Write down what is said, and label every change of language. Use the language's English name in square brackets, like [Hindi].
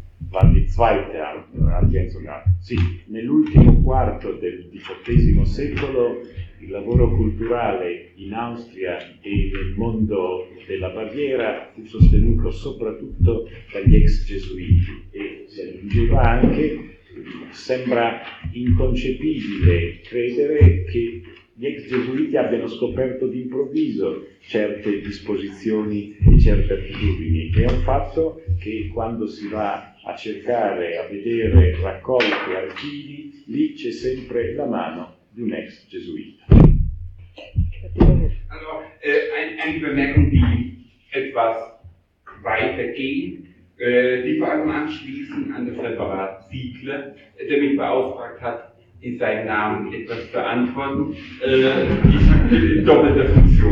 [German] Va di zweite Ergänzung an. [Italian] Sì, nell'ultimo quarto del XVIII secolo il lavoro culturale in Austria e nel mondo della Baviera fu sostenuto soprattutto dagli ex gesuiti e si aggiungeva anche, sembra inconcepibile credere che gli ex gesuiti abbiano scoperto d'improvviso certe disposizioni e certe attitudini. È un fatto che quando si va a cercare, a vedere raccolti archivi, lì c'è sempre la mano di un ex gesuita. Allora, [German] eine Bemerkung, die etwas weiter ging, die vor allem anschließend an das Referat Ziegler, der mich beauftragt hat, in seinem Namen etwas zu antworten. Ich habe die doppelte Funktion.